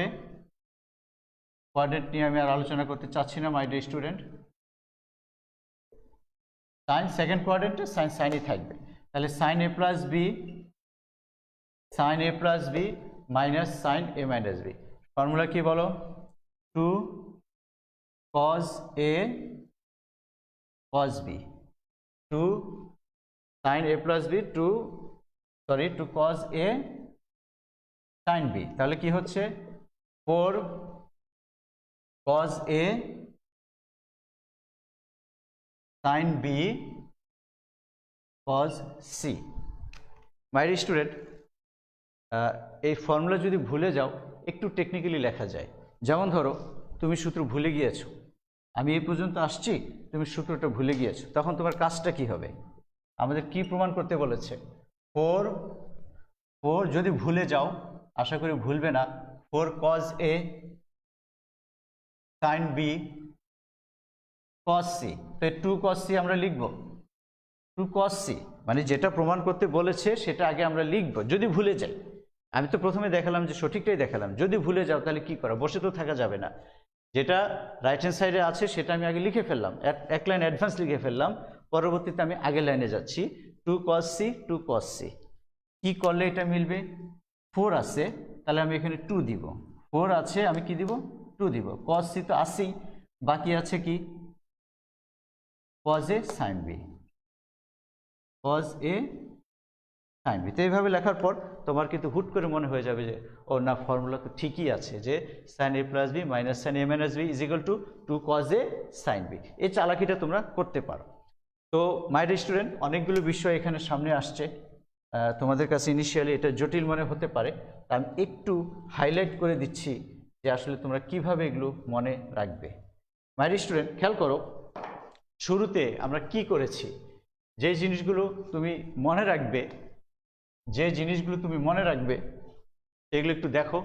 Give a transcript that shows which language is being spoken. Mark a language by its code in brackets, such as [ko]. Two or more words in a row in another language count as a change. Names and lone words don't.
[bn] কোয়াড্রেন্ট নিয়ে আমি আর আলোচনা করতে চাচ্ছি না [en] my dear student, sine second [bn] কোয়াড্রেন্টে সাইন সাইনই থাকবে। তাহলে [en] sine A plus B minus sine A minus B, [bn] ফর্মুলা কি বলো, [en] 2 cos a cos b 2 sin a plus b 2 cos a sin b। [bn] তাহলে কি হচ্ছে [en] 4 cos a sin b cos c। my dear student, [bn] এই ফর্মুলা যদি ভুলে যাও একটু টেকনিক্যালি লেখা যায়। যেমন ধরো তুমি সূত্র ভুলে গিয়েছো, আমি এই পর্যন্ত আসছি, তুমি সূত্রটা ভুলে গিয়েছো, তখন তোমার কাজটা কি হবে, আমাদের কি প্রমাণ করতে বলেছে, 4 যদি ভুলে যাও, আশা করি ভুলবে না, [en] 4 cos a sin b cos c, [bn] তো [en] 2 cos c [bn] আমরা লিখব, [en] 2 cos c [bn] মানে যেটা প্রমাণ করতে বলেছে সেটা আগে আমরা লিখব, যদি ভুলে যাই। আমি তো প্রথমে দেখালাম যে সঠিকটাই দেখালাম, যদি ভুলে যাও তাহলে কি করা, বসে তো থাকা যাবে না, যেটা [en] right hand [bn] সাইডে আছে সেটা আমি আগে লিখে ফেললাম, এক লাইন অ্যাডভান্স লিখে ফেললাম, পরবর্তীতে আমি আগের লাইনে যাচ্ছি, [en] 2 cos c 2 cos c [bn] কি করলে এটা মিলবে, 4 আছে তাহলে আমি এখানে 2 দিব, 4 আছে আমি কি দিব, 2 দিব, [en] cos c [bn] তো আছেই, বাকি আছে কি [en] cos a sin b [bn] cos a sin b। তো এইভাবে লেখার পর তোমার কিন্তু হুট করে মনে হয়ে যাবে যে ও না, ফর্মুলা তো ঠিকই আছে, যে [en] sin a plus B minus sin a minus B is equal to 2 cos a sin b. [bn] এই চালাকিটা তোমরা করতে পারো। তো [en] my dear student, [bn] অনেকগুলো বিষয় এখানে সামনে আসছে, তোমাদের কাছে ইনিশিয়ালি এটা জটিল মনে হতে পারে, আমি একটু হাইলাইট করে দিচ্ছি যে আসলে তোমরা কিভাবে এগুলো মনে রাখবে। [en] my dear student, [bn] খেয়াল করো, শুরুতে আমরা কি করেছি, যে জিনিসগুলো তুমি মনে রাখবে এগুলো একটু দেখো।